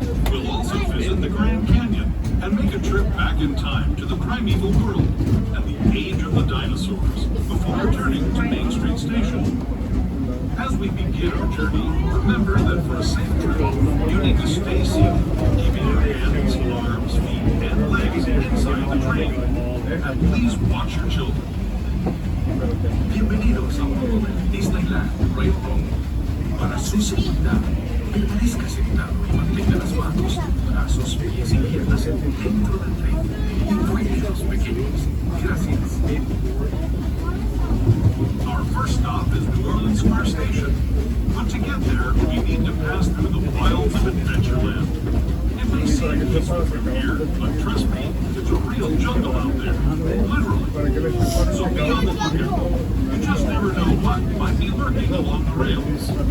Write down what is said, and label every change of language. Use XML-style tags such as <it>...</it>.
<en>We'll also visit the Grand Canyon and make a trip back in time to the primeval world and the age of the dinosaurs before returning to Main Street Station. As we begin our journey, remember that for a safe trip, you need to stay seated, keeping your hands, arms, feet, and legs inside the train. And please watch your children.</en> <es>Bienvenidos a un mundo de Disneyland Railroad. Para su seguridad, permanezca sentado y mantenga las manos, brazos, pies y piernas dentro del tren, incluidos los pequeños. Gracias.</es> <en>Our first stop is New Orleans Square Station. But to get there, we need to pass through the wilds of Adventureland. It may seem peaceful from here, but trust me, it's a real jungle out there. Literally. So be on the lookout. You just never know what might be lurking along the rails.</en>